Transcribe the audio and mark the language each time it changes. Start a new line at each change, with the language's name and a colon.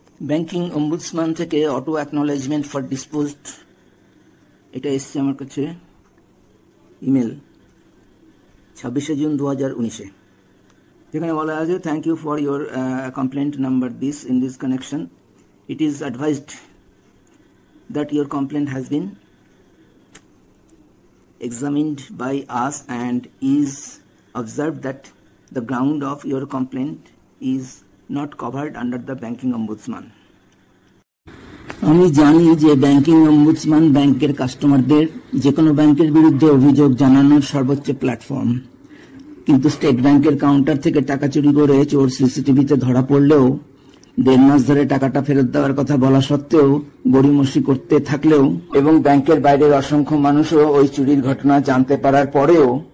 Bangla: Banking ombudsman থেকে auto acknowledgement for disposed এটা এসছে আমার কাছে ইমেল 26 জুন 2019, যেখানে বলা আছে
English: Thank you for your complaint number this in this connection. It is advised that your complaint has been examined by us and is observed that the ground of your complaint is not covered under the banking ombudsman.
Bangla: আমি জানি যে banking ombudsman ব্যাংকের কাস্টমারদের যে কোনো ব্যাংকের বিরুদ্ধে অভিযোগ জানানোর সর্বোচ্চ প্ল্যাটফর্ম, কিন্তু স্টেট ব্যাংকের কাউন্টার থেকে টাকা চুরি করে চোর সিসিটিভিতে ধরা পড়লেও 1.5 মাস ধরে টাকাটা ফেরত দেওয়ার কথা বলা সত্ত্বেও গড়িমসি করতে থাকলেও এবং ব্যাংকের বাইরের অসংখ্য মানুষও ওই চুরির ঘটনা জানতে পারার পরেও